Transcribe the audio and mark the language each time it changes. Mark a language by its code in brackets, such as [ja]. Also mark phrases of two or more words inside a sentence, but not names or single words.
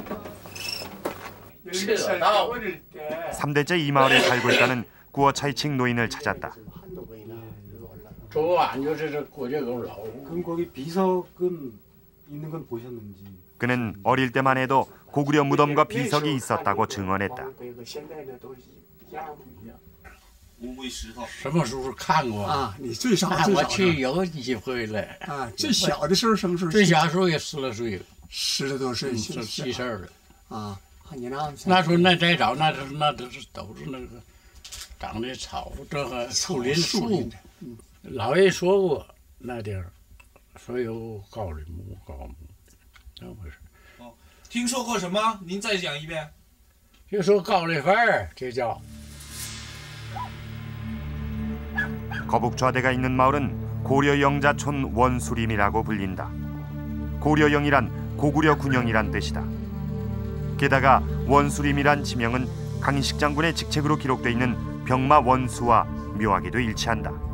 [ko] 3대째 이 마을에 살고 있다는 구어차이칭 노인을 찾았다. 그럼 거기 비석은 있는 건 보셨는지? 그는 어릴 때만 해도 고구려 무덤과 비석이 있었다고 증언했다. [zh] 什么时候看过啊？你最少我去有几回了啊。最小的时候什么时候？最小时候也10来岁了，10来多岁，是记事了啊。你那时候那再早，那都是那个长的草，这个树林树。老爷说过那地儿，说有高陵墓，高墓，那回事。哦，听说过什么？您再讲一遍。就说高陵坟，这叫。 [ko] 거북 좌대가 있는 마을은 고려 영자촌 원수림이라고 불린다. 고려영이란 고구려 군영이란 뜻이다. 게다가 원수림이란 지명은 강희식 장군의 직책으로 기록되어 있는 병마 원수와 묘하게도 일치한다.